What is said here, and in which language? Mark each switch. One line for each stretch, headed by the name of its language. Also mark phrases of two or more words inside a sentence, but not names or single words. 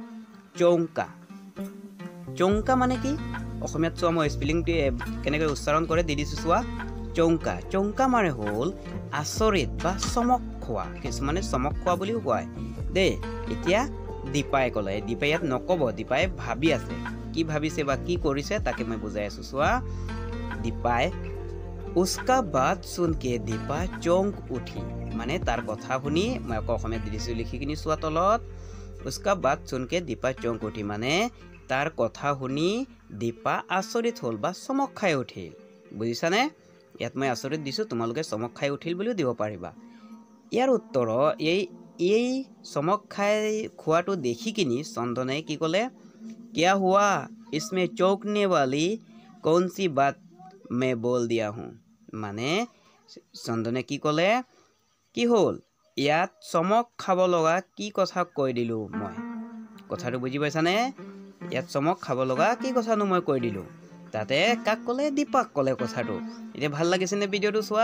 Assamese: চৌংকা মানে কি অসমীয়াত চোৱা মই স্পেলিংটো কেনেকৈ উচ্চাৰণ কৰে দি দিছো চোৱা চৌংকা মানে হ'ল আচৰিত বা চমক খোৱা কিছুমানে চমক খোৱা বুলিও কয় দেই এতিয়া দীপাই ক'লে দীপাই ইয়াত নকব দীপাই ভাবি আছে কি ভাবিছে বা কি কৰিছে তাকে মই বুজাই আছো চোৱা দীপাই
Hindi: उसका बात सुन के दीपा चौंक उठी
Assamese: মানে তাৰ কথা শুনি মই আকৌ অসমীয়াত দিছো লিখি কিনি চোৱা তলত
Hindi: उसका बात सुन के दीपा चौंक उठी
Assamese: মানে তাৰ কথা শুনি দীপা আচৰিত হল বা চমক খাই উঠিল বুজিছানে ইয়াত মই আচৰিত দিছো তোমালোকে চমক খাই উঠিল বুলিও দিব পাৰিবা ইয়াৰ উত্তৰ এই চমক খাই খোৱাটো দেখি কিনি চন্দনে কি ক'লে
Hindi: क्या हुआ इसमें चौंकने वाली कौन सी बात मैं बोल दिया हूँ
Assamese: মানে চন্দনে কি ক'লে কি হল ইয়াত চমক খাব লগা কি কথা কৈ দিলো মই কথাটো বুজি পাইছানে ইয়াত চমক খাব লগা কি কথানো মই কৈ দিলো তাতে কাক ক'লে দীপাক ক'লে কথাটো এতিয়া ভাল লাগিছে নে ভিডিওটো চোৱা